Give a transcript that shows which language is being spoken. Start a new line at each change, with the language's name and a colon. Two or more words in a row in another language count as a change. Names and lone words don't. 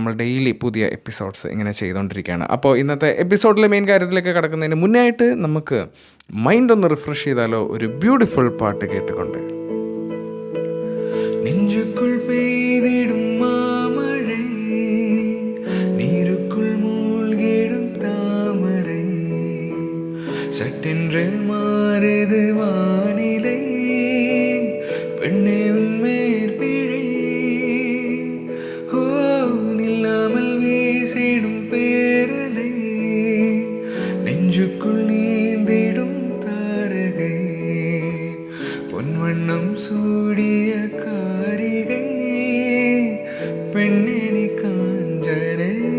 Malayalam: നമ്മൾ ഡെയിലി പുതിയ എപ്പിസോഡ്സ് ഇങ്ങനെ ചെയ്തുകൊണ്ടിരിക്കുകയാണ്. അപ്പോൾ ഇന്നത്തെ എപ്പിസോഡിലെ മെയിൻ കാര്യത്തിലേക്ക് കടക്കുന്നതിന് മുന്നേ ആയിട്ട് നമുക്ക് മൈൻഡ് ഒന്ന് റിഫ്രഷ് ചെയ്താലോ ഒരു ബ്യൂട്ടിഫുൾ പാട്ട് കേട്ടുകൊണ്ട്.
Tamil: நெஞ்சுக்குள் பெய்திடும் மாமழை, நீருக்குள் மூழ்கிடும் தாமரை, சட்டென்று மாறுது வானிலை, பெண்ணே உன்மேற்பிழை, ஓ நில்லாமல் வீசிடும் பேரலை, நெஞ்சுக்குள் நீந்திடும் தாரகை, பொன்வண்ணம் சூடிய காரிகை, பெண்ணே நீ காஞ்சனை,